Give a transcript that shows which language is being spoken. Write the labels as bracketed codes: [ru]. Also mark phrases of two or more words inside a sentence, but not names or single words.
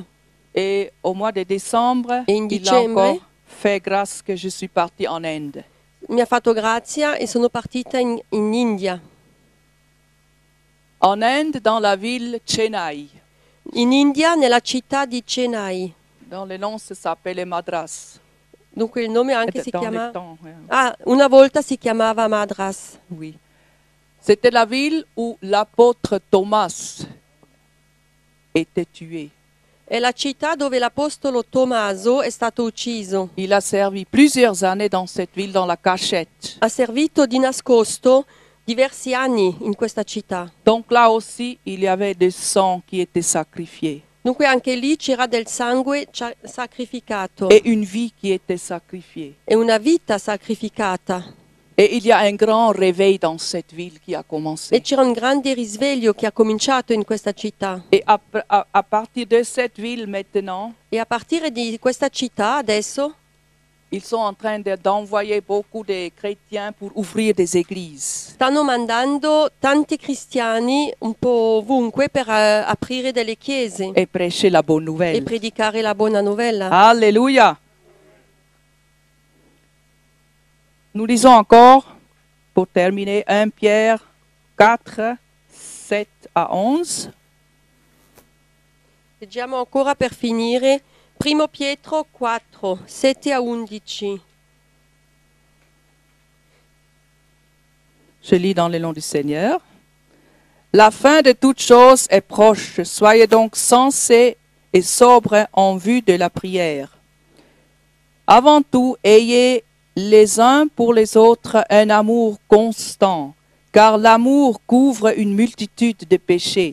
[fr] Et au mois de décembre, [it] Et in [fr] il a [it] dicembre? [fr] encore fait grâce que je suis partie en Inde. [it] Mi ha fatto grazia e sono partita in India. [fr] En Inde, dans la ville Chennai. [it] In India, nella città di Chennai. [fr] Dans le nom, ça s'appelle Madras. [it] Dunque il nome anche si [fr] Dans le [it] chiama... [fr] temps, [it] Ah, una volta si chiamava Madras. [fr] oui. C'était la ville où l'apôtre Thomas était tué. [it] È la città dove l'apostolo Tommaso è stato ucciso. [fr] Il a servi plusieurs années dans cette ville, dans la cachette. [it] Ha servito di nascosto diversi anni in questa città. [fr] Donc là aussi, il y avait du sang qui était sacrifié [it] Dunque anche lì c'era del sangue sacrificato [fr] et une vie qui était sacrifiée. [it] e una vita sacrificata. [fr] Et il y a un grand réveil dans cette ville qui a [it] E [fr] commencé. [it] c'era un grande risveglio che ha cominciato in questa città. [fr] Et à partir de cette ville maintenant, [it] E a partire di questa città adesso [fr] ils sont en train d'envoyer beaucoup de chrétiens pour ouvrir des églises. [it] stanno mandando tanti cristiani un po' ovunque per aprire delle chiese [fr] Et prêcher la bonne [it] e [fr] nouvelle. [it] predicare la buona novella. [fr] Alléluia. Nous lisons encore, pour terminer, 1 Pierre 4, 7 à 11. [it] Leggiamo ancora per finire Primo Pietro 4, 7 a 11. [fr] Je lis dans le nom du Seigneur. La fin de toute chose est proche. Soyez donc sensés et sobres en vue de la prière. Avant tout, ayez les uns pour les autres un amour constant, car l'amour couvre une multitude de péchés.